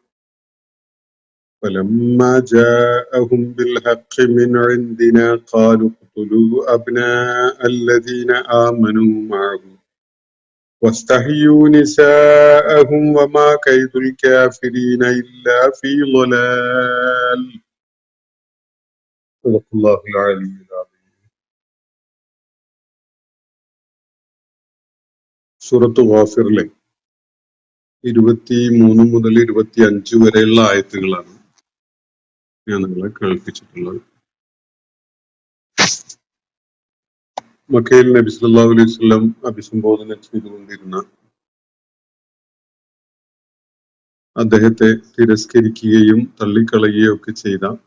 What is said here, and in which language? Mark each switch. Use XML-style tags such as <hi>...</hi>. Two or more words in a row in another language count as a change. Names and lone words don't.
<ar>اقتلوا أبناء الذين آمنوا معه واستحيوا نساءهم وما كيد الكافرين إلا في ضلال. صدق الله العلي العظيم.</ar> <ml>സൂറത്ത് ഗാഫിറിലെ 23 മുതൽ 25 വരെയുള്ള ആയത്തുകളാണ് ഞാൻ നിങ്ങളെ കേൾപ്പിച്ചിട്ടുള്ളത്. മക്കയിൽ നബി</ml> <ar>صلى الله عليه وسلم</ar> <ml>അഭിസംബോധന ചെയ്തുകൊണ്ടിരുന്ന അദ്ദേഹത്തെ തിരസ്കരിക്കുകയും തള്ളിക്കളയുകയും ഒക്കെ ചെയ്ത</ml>